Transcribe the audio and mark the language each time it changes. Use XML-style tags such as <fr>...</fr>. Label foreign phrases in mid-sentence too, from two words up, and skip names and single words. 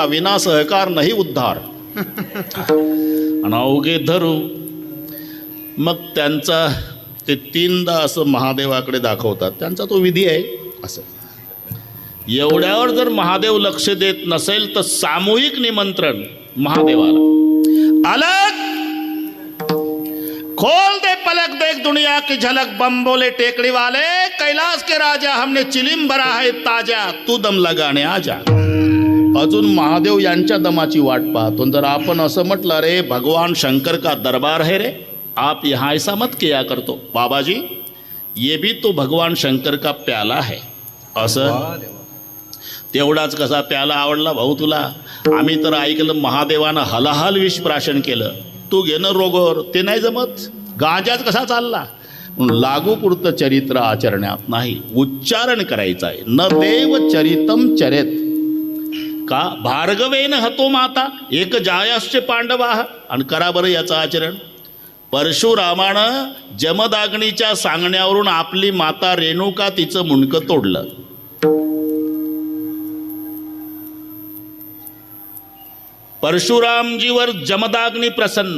<mr>विना सहकार नाही उद्धार. आणि अवघे धरू. मग त्यांचा ते तीनदा असं महादेवाकडे दाखवतात. त्यांचा तो विधी आहे. असं एवढ्यावर जर महादेव लक्ष देत नसेल तर सामूहिक निमंत्रण महादेवाला.</mr> <hi>अलग खोल दे पलक देख दुनिया की झलक, बम बोले टेकड़ी वाले कैलाश के राजा, हमने चिलिम भरा है ताजा, तू दम लगाने आजा.</hi> <mr>अजून महादेव यांच्या दमाची वाट पाहतो. जर आपण असं म्हटलं रे</mr> <hi>भगवान शंकर का दरबार है रे, आप यहाँ ऐसा मत किया करतो बाबाजी, ये भी तो भगवान शंकर का प्याला है.</hi> <mr>असं तेवढाच कसा प्याला आवडला भाऊ तुला? आम्ही तर ऐकलं महादेवानं हलाहल विष प्राशन केलं. तू घेणं रोगोर ते नाही जमत. गांजाच कसा चालला? लागू पुरतं चरित्र आचरण्यात नाही, उच्चारण करायचं आहे.</mr> <sa>न देव चरितम चरेत का भार्गवेन हतो माता एक जायाश्च पांडवाः.</sa> <mr>आणि करा बरं याचं आचरण. परशुरामानं जमदाग्नीच्या सांगण्यावरून आपली माता रेणुका तिचं मुंडकं तोडलं. परशुरामजीवर जमदाग्नी प्रसन्न.</mr>